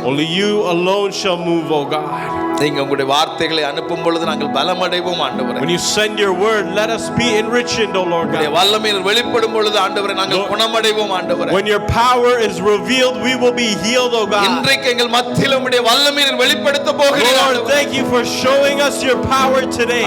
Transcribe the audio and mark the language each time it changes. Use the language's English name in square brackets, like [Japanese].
[English] only you alone shall move, oh God. [Tamil] நீங்க உங்களுடைய வார்த்தைகளை அனுப்பும் பொழுது நாங்கள் பலமடைவோம் ஆண்டவரே. [English] When you send your word, let us be enriched, oh Lord God. [Tamil] வல்லமையில் வெளிப்படும் பொழுது ஆண்டவரே நாங்கள் குணமடைவோம் ஆண்டவரே. [English] When your power is revealed, we will be healed, oh God. [Tamil] இன்றைக்கு எங்கள் மத்தியில் உம்முடைய வல்லமையில் வெளிப்படுத்த போகிறீர். [English] Lord, thank you for showing us your power today.